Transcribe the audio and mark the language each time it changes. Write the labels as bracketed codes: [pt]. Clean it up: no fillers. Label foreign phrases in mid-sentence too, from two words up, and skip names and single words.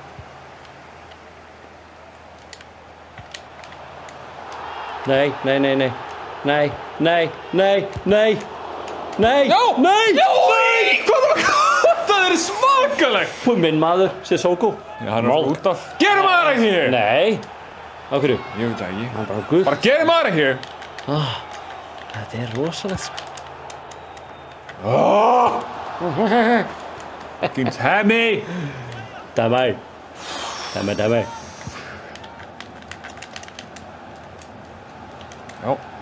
[is] Nei. Það er svakalegt! Minn maður, Sissoko. Já, hann er út af. [en] Get him out of here! [is] Nei. Á hverju? Ég veit það ekki. Hann bara guð. [en] Bara get him out of here! [is] Þetta er rosalegt, sko. Fucking Tammy! Tammy. Já.